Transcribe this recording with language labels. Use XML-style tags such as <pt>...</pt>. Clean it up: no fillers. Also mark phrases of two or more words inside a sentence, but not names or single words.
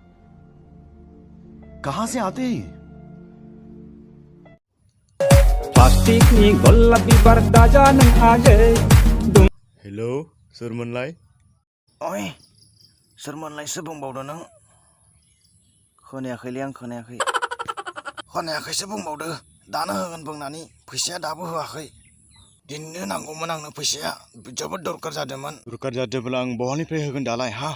<hi>कहां से आते हैं?</hi> <brx>Plastik ni gola bibar daja nang age.</brx> <en>Hello, Surmanlai.</en> <brx>ओए सोरमोनलाय सोर बुंबावदों नों? खोनायाखैलै आं खोनायाखै। खोनायाखैसो बुंबावदो। दानो होगोन बुंनानै फैसाया दाबो होआखै। दिनैनो नांगौमोन आंनो फैसाया जोबोद दरकार जादोंमोन। दरकार जादोंब्ला आं बहानिफ्राय होगोन दालाय हा?</brx>